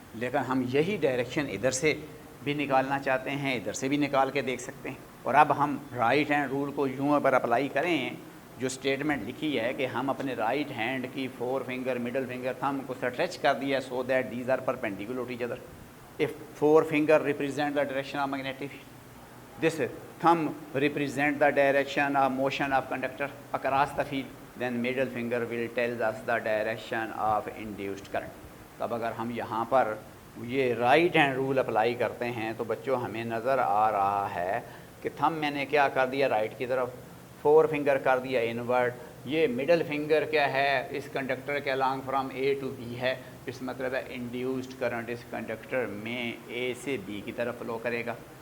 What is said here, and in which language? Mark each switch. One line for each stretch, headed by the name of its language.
Urdu: لیکن ہم یہی ڈائریکشن ادھر سے بھی نکالنا چاہتے ہیں, ادھر سے بھی نکال کے دیکھ سکتے ہیں. اور اب ہم رائٹ ہینڈ رول کو یوں پر اپلائی کریں, جو اسٹیٹمنٹ لکھی ہے کہ ہم اپنے رائٹ ہینڈ کی فور فنگر مڈل فنگر تھم کو اسٹریچ کر دیا
English: So that these are perpendicular to each other. If four finger represent the direction of magnetic field, this thumb represent the direction of motion of conductor across the field, then middle finger will tell us the direction of induced current.
Urdu: اب اگر ہم یہاں پر یہ right hand rule apply کرتے ہیں تو بچوں ہمیں نظر آ رہا ہے کہ تھم میں نے کیا کر دیا رائٹ کی طرف, فور فنگر کر دیا انورڈ, یہ مڈل فنگر کیا ہے اس کنڈکٹر کے along from a to be ہے, اس مطلب ہے انڈیوسڈ کرنٹ اس کنڈکٹر میں اے سے بی کی طرف فلو کرے گا.